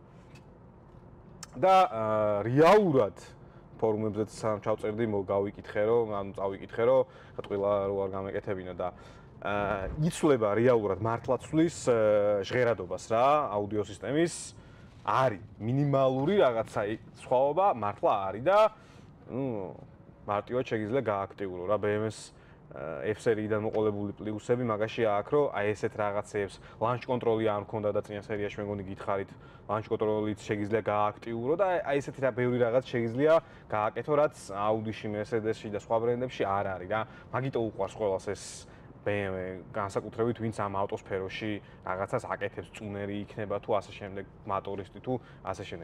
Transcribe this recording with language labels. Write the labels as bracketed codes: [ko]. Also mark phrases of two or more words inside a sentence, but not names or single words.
[ka] და რეალურად ფორუმებზეც სამ ჩავწერდი, გავიკითხე რომ, ანუ წავიკითხე რომ, ტყილა რო არ გამეკეთებინა და იცვლება რეალურად მართლა ცვლის ჟღერადობას რა, აუდიო სისტემის არის მინიმალური რაღაცა სხვაობა მართლა არის და ნუ მარტივად შეიძლება გააქტიურო რა BMW-ს F სერიიდან მოყოლებული პლუსები მაგაში აქვს რომ აი ესეთ რაღაცებს [en] launch control- [ka] ი არ მქონდა და წინა სერიაში მეგონი გითხარით [en] launch control- [ka] ით შეიძლება გააქტიურო და აი ესეთი რა ბევრი რაღაც შეიძლება გააკეთო რაც Audi-ში, Mercedes-ში და სხვა ბრენდებში არ არის რა. მაგიტო უყვარს ყველას ეს BMW განსაკუთრებით ვინც ამ ავტოსფეროში რაღაცას აკეთებს, წუნერი იქნება თუ ასე შემდეგ, მოტორისტი თუ ასე შემდეგ.